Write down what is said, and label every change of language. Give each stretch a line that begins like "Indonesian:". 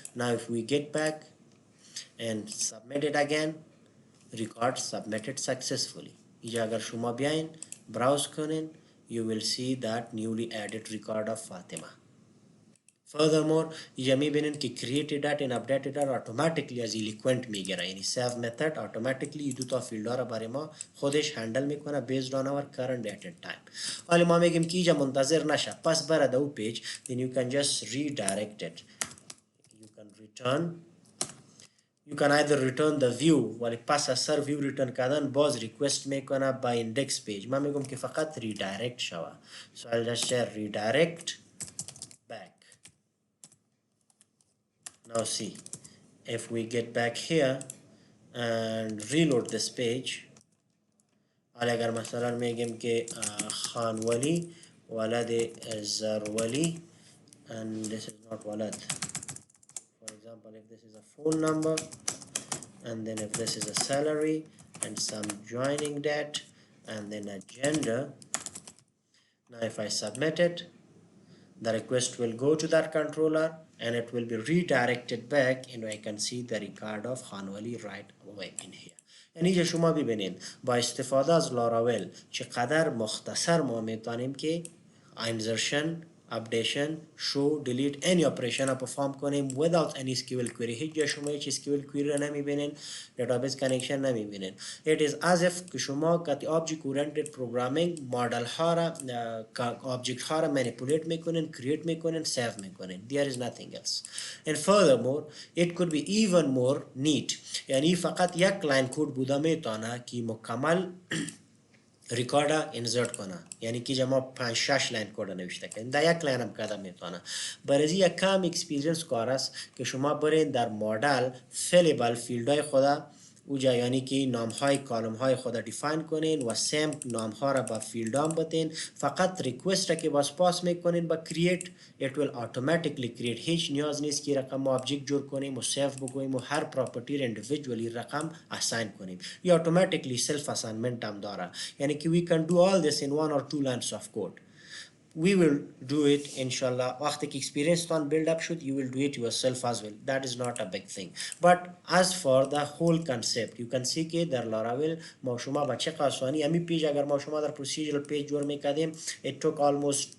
English: Now if we get back and submit it again, record submitted successfully.
Persian: اینجا اگر شما بیاین browse کنین,
English: you will see that newly added record of Fatima. Furthermore,
Persian: اینجا میبینین که
English: created data and updated data automatically
Persian: از eloquent میگیره. یعنی save method automatically دو تا فیلد ها را برای ما خودش هندل میکنه
English: based on our current date and time.
Persian: حالا ما میگیم که اینجا منتظر نشه, پس بره دو پیج,
English: then you can just redirect it. You can return, you can either return the view
Persian: ولی پس از سر view return کردن باز request میکنه
English: by index page.
Persian: من میگم که فقط redirect شوه.
English: So I'll just say redirect back. Now see, if we get back here and reload this page,
Persian: حالا اگر مثلا میگیم که خان ولی ولد زرولی,
English: and this is not walad. For example, if this is a phone number, and then if this is a salary and some joining date and then a gender, now if I submit it, the request will go to that controller and it will be redirected back, and I can see the record of Hanwali right away in here.
Persian: یعنی اینجا شما ببینید با استفاده از لاراول چقدر مختصر ما میتونیم که insertion, updation, show, delete any operation رو perform کنیم
English: without any SQL query.
Persian: هیچ جا شما هیچ SQL query رو نمیبینین, database connection نمیبینین.
English: It is as if
Persian: که شما که object oriented programming model ها را object ها را manipulate میکنین, create میکنین, save میکنین.
English: There is nothing else. And furthermore, it could be even more neat.
Persian: یعنی فقط یک لاین کد بوده میتونه که مکمل ریکارد انسرت کنه. یعنی که ما 5-6 لاین کد نوشته کنیم, در یک لاین هم کده میتونه. برای یک کم اکسپیرینس کار است که شما برین در مدل فیلیبل فیلدهای خدا اوجا, یعنی که نام های کالم های خدا دیفاین کنین و سیم نام ها را با فیلد هم بتین. فقط ریکوست را که باز پاس میکنین با create,
English: it will automatically create.
Persian: هیچ نیاز نیست که رقم آبجکت جور کنیم و سیف بگویم و هر پراپرتی را individually رقم assign کنیم. یا automatically self assignment هم داره. یعنی که
English: we can do all this in 1 or 2 lines of code. We will do it inshallah.
Persian: وقتی که experience تان
English: build up should, you will do it yourself as well. That is not a big thing. But as for the whole concept, you can see
Persian: که در Laravel ما شما با چه آسانی امی پیج اگر ما شما در procedural page جور میکردیم,
English: it took almost